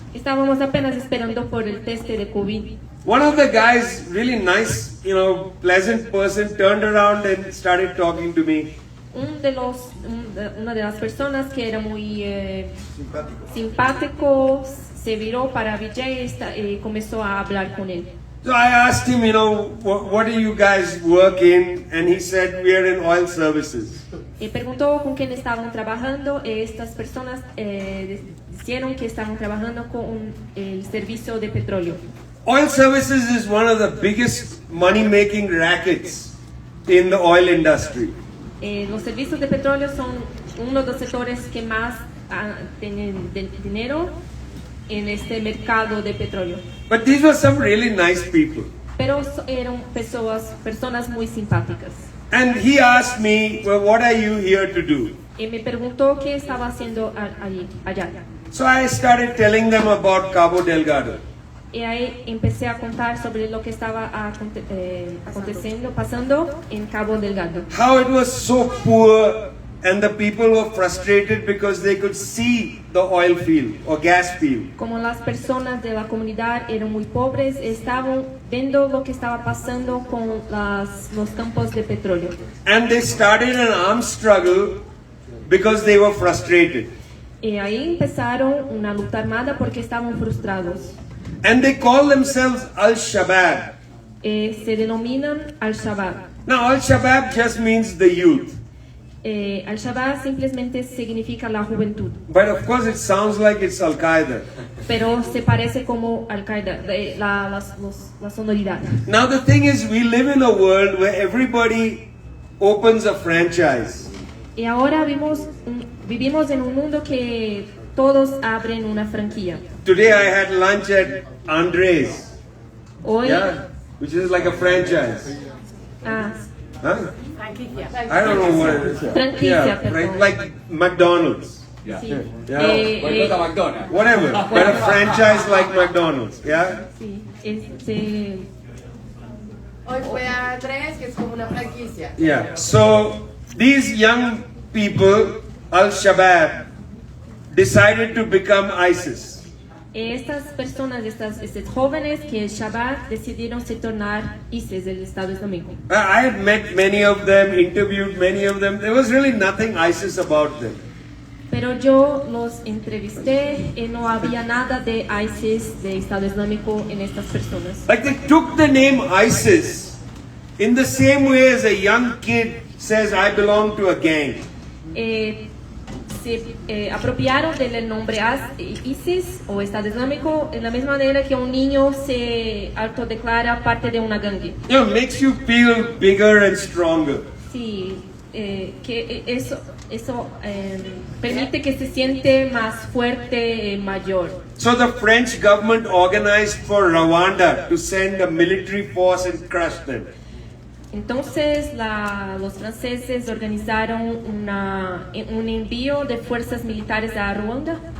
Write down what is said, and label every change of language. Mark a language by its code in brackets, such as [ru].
[es] Estábamos apenas esperando por el test de COVID. [en] One of the guys, really nice, pleasant person, turned around and started talking to me. [es] Una de las personas que era muy simpático se viró para Vijay y comenzó a hablar con él. [en] So I asked him, what do you guys work in? And he said, we are in oil services. [es] Y preguntó con quién estaban trabajando. Estas personas dijeron que estaban trabajando con el servicio de petróleo. [en] Oil services is one of the biggest money-making rackets in the oil industry. [es] Los servicios de petróleo son uno de los sectores que más tienen dinero en este mercado de petróleo. [en] But these were some really nice people. [es] Pero eran personas muy simpáticas. [en] And he asked me, well, what are you here to do? [es] Y me preguntó qué estaba haciendo allá. [en] So I started telling them about Cabo Delgado. [es] Y ahí empecé a contar sobre lo que estaba pasando en Cabo Delgado. [en] How it was so poor and the people were frustrated because they could see the oil field or gas field. [es] Como las personas de la comunidad eran muy pobres, estaban viendo lo que estaba pasando con los campos de petróleo. [en] And they started an armed struggle because they were frustrated. [es] Y ahí empezaron una lucha armada porque estaban frustrados. [en] And they call themselves Al-Shabaab. [es] Se denominan Al-Shabaab. [en] Now Al-Shabaab just means the youth. [es] Al-Shabaab simplemente significa la juventud. [en] But of course it sounds like it's Al-Qaeda. [es] Pero se parece como Al-Qaeda, la sonoridad. [en] Now the thing is, we live in a world where everybody opens a franchise. [es] Y ahora vivimos en un mundo que todos abren una franquicia. [en] Today I had lunch at Andres. [es] Hoy, [en] which is like a franchise. Huh? I don't know what it is. [es] Franquicia, [en] right, like McDonald's. Yeah. [es] Sí. [en] McDonald's. Whatever, but a franchise like McDonald's. Yeah. [es] Sí. Hoy fue a Andrés, que es como una franquicia. [en] Yeah. So these young people, Al-Shabaab, decided to become ISIS. [es] Estas personas, estos jóvenes que Shabaab decidieron se tornar ISIS del Estado Islámico. [en] I had met many of them, interviewed many of them. There was really nothing ISIS about them. [es] Pero yo los entrevisté y no había nada de ISIS, de Estado Islámico en estas personas. [en] Like they took the name ISIS in the same way as a young kid says, I belong to a gang. [es] Se apropiaron del nombre ISIS o Estado Islámico en la misma manera que un niño se autodeclara parte de una gangue. [en] Makes you feel bigger and stronger. [es] Sí, que eso permite que se siente más fuerte, mayor. [en] So the French government organized for Rwanda to send a military force and crush them. [es] Entonces los franceses organizaron un envío de fuerzas militares a Ruanda,